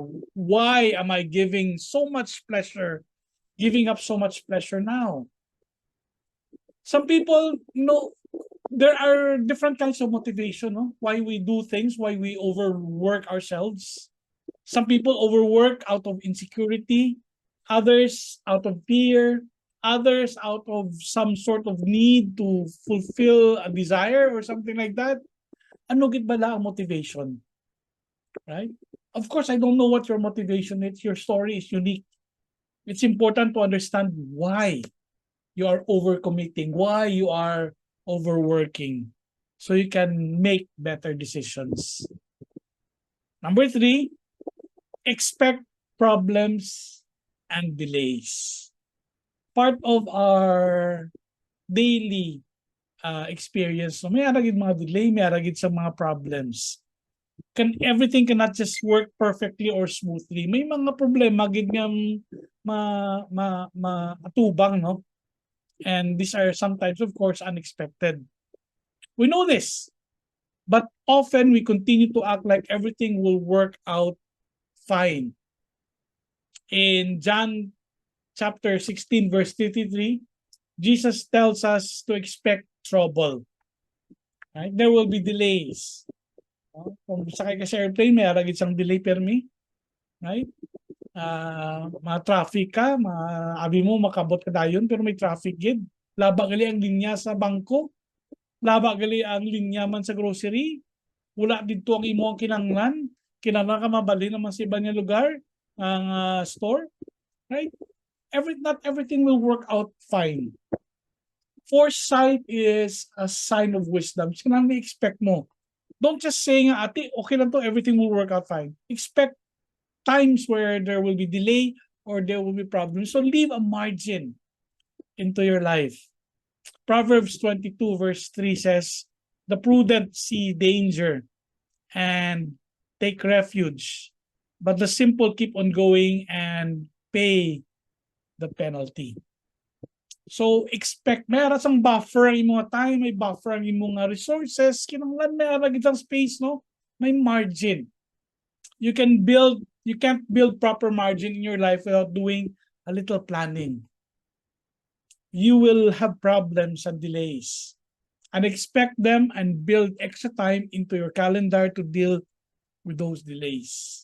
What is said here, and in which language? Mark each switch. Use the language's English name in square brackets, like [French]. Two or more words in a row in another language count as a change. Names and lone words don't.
[English] Why am I giving up so much pleasure now? Some people, there are different kinds of motivation, why we do things, why we overwork ourselves. Some people overwork out of insecurity, others out of fear, others out of some sort of need to fulfill a desire or something like that. [Hiligaynon] Ano gid bala ang motivation? [English] Right? Of course, I don't know what your motivation is. Your story is unique. It's important to understand why you are overcommitting, why you are overworking, so you can make better decisions. Number 3, expect problems and delays. Part of our daily experience, [Hiligaynon] may aragid mga delay, may aragid sa mga problems. [English] Everything cannot just work perfectly or smoothly. [Hiligaynon] May mga problema gid nga atubang, no? [English] And these are sometimes, of course, unexpected. We know this, but often we continue to act like everything will work out fine. In John chapter 16, verse 33, Jesus tells us to expect trouble. Right? There will be delays. [Hiligaynon] Kung sakay ka sa airplane, may aragid sang delay permi. [English] Right? [Hiligaynon] Ma-traffic ka, abi mo makabot ka dayon pero may traffic gid. Laba gali ang linya sa bangko, laba gali ang linya man sa grocery. Wala didto ang imo ang kinahanglan ka mabali naman sa iba nga lugar, ang store. [English] Right? Not everything will work out fine. Foresight is a sign of wisdom. [Hiligaynon] Sinang expect mo. [English] Don't just say [Hiligaynon] nga, ate, okay lang to, [English] everything will work out fine. Expect times where there will be delay or there will be problems. So leave a margin into your life. Proverbs 22 verse 3 says, the prudent see danger and take refuge, but the simple keep on going and pay the penalty. So expect, [Hiligaynon] may aras ang buffer ang imong time, may buffer ang imong resources, kinahanglan may aragid ang space, no? May margin. [English] You can't build proper margin in your life without doing a little planning. You will have problems and delays. and expect them and build extra time into your calendar to deal with those delays.